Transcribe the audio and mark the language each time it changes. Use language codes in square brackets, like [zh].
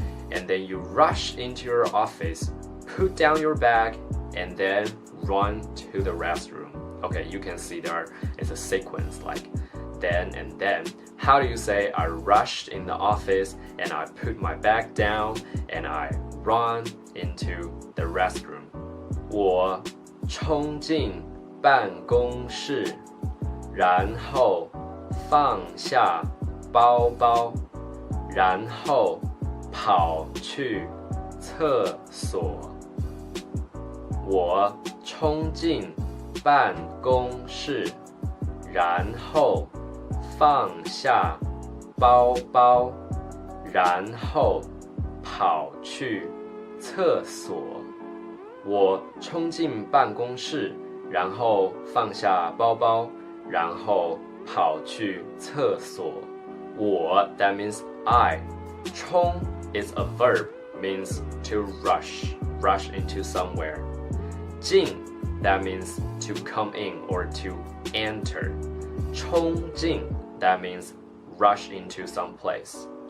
[en] And then you rush into your office, put down your bag, and then run to the restroom. Okay, you can see there is a sequence like then and then. How do you say I rushed in the office and I put my bag down and I run into the restroom? [zh] 我冲进办公室，然后放下包包，然后跑去厕所。我冲进办公室，然后放下包包，然后跑去厕所。我冲进办公室，然后放下包包，然后跑去厕所。 [en] 我 that means I. 冲 is a verb, means to rush into somewhere. 进 that means to come in or to enter. 冲进 that means rush into some place.